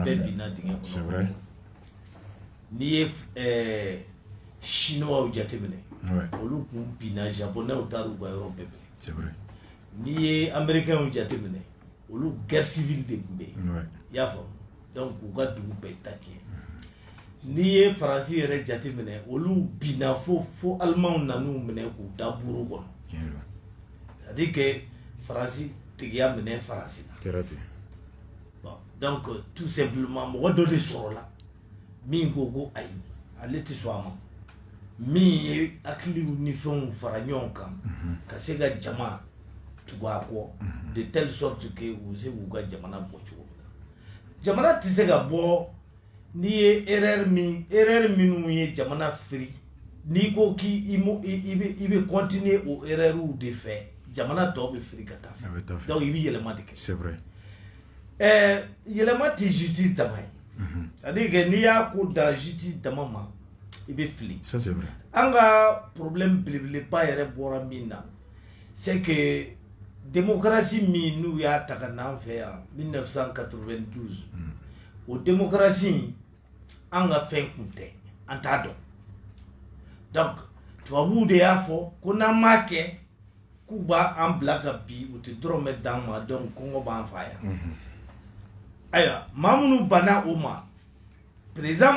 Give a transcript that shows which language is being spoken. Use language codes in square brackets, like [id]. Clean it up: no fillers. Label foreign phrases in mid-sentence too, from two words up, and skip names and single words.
[bm] a bɛɛ binna dingɛ kɔnɔ [fr] c'est vrai [bm] n'i ye chinois jateminɛ olu kun binna japonais taara u ka yɔrɔ bɛɛ minɛ [fr] c'est vrai [bm] n'i ye américains jateminɛ olu [fr] guerre civile [bm] de tun bɛ yen i y'a faamu donc u ka dugu bɛɛ ta tiɲɛ n'i ye faransi yɛrɛ jateminɛ olu binna fo alimanw nan'u minɛ k'u da buru kɔnɔ [fr] c'est-à-dire que [bm] Faransi tigiya minɛ Faransi la. [fr] Bon, donc tout simplement [bm] mɔgɔ dɔ de sɔrɔla min ko ko ayi ale tɛ sɔn a ma min ye hakiliw ni fɛnw fara ɲɔgɔn kan ka se ka jama tugu a kɔ [fr] de telle sorte que [bm] u se k'u ka jamana bɔ cogo min na jamana tɛ se ka bɔ n'i ye erreur minnu ye jamana firi n'i ko k'i bɛ continuer o erreur de fɛ jamana tɔ bɛ firi ka taa fɛ donc i bɛ yɛlɛma de kɛ. [fr] C'est vrai. [bm] Yɛlɛma tɛ justice dama ye [fr] c'est-à-dire que [bm] n'i y'a ko da justice dama ma i bɛ fili. [fr] Ça c'est vrai. [bm] An ka problème belebeleba yɛrɛ bɔra min na [fr] c'est que démocratie [bm] min n'u y'a ta ka n'an fɛ yan 1992 o démocratie an ka fɛn kun tɛ an t'a dɔn donc tubabuw de y'a fɔ ko n'an m'a kɛ k'u b'an bila ka bi u tɛ dɔrɔmɛ d'an ma donc kɔngɔ b'an fa yan ayiwa maa minnu banna o ma président